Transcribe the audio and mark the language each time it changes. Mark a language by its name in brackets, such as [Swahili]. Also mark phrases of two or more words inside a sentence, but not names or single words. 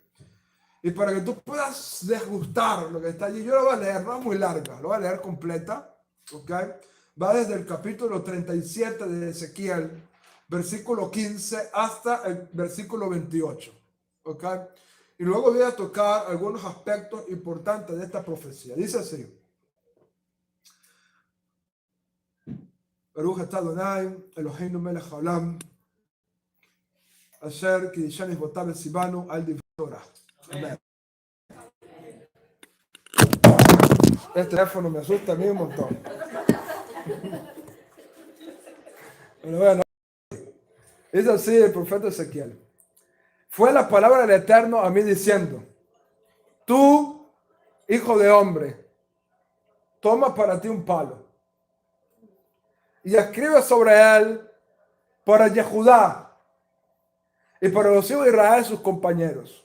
[Spanish] Y para que tú puedas degustar lo que está allí, yo lo voy a leer, no es muy larga, lo voy a leer completa, ¿ok? Va desde el capítulo 37 de Ezequiel, versículo 15 hasta el versículo 28, ¿ok? Y luego voy a tocar algunos aspectos importantes de esta profecía. Dice así: [Hebrew] ברוך אתה אדני אלהינו מלך העולם אשר קדשני ואותה וצונו על דברי תורה. [Spanish] Amén. Este teléfono me asusta a mí un montón. Pero bueno, dice así el profeta Ezequiel: fue la palabra del Eterno a mí diciendo, tú, hijo de hombre, toma para ti un palo y escribe sobre él para Yehudá y para los hijos de Israel sus compañeros.